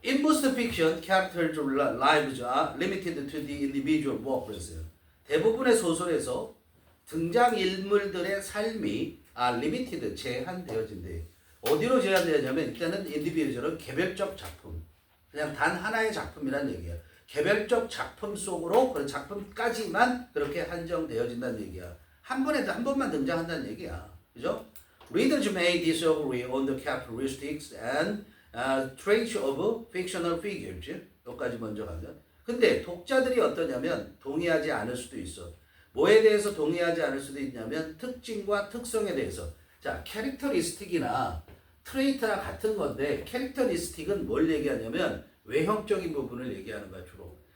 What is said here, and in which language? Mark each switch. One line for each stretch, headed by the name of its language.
English: In most fiction, characters' lives are limited to the individual work.
Korean: 그랬어요. 대부분의 소설에서 등장 인물들의 삶이 limited 제한되어진대. 어디로 제한되었냐면 일단은 individual은 개별적 작품, 그냥 단 하나의 작품이란 얘기야. 개별적 작품 속으로 그 작품까지만 그렇게 한정되어진다는 얘기야. 한 번만 등장한다는 얘기야. 그죠?
English: Readers may disagree on the characteristics and traits of fictional figures.
Korean: 여기까지 먼저 가면. 근데 독자들이 어떠냐면 동의하지 않을 수도 있어. 뭐에 대해서 동의하지 않을 수도 있냐면 특징과 특성에 대해서. 자, 캐릭터리스틱이나 트레이트나 같은 건데 캐릭터리스틱은 뭘 얘기하냐면 외형적인 부분을 얘기하는 거야 주로.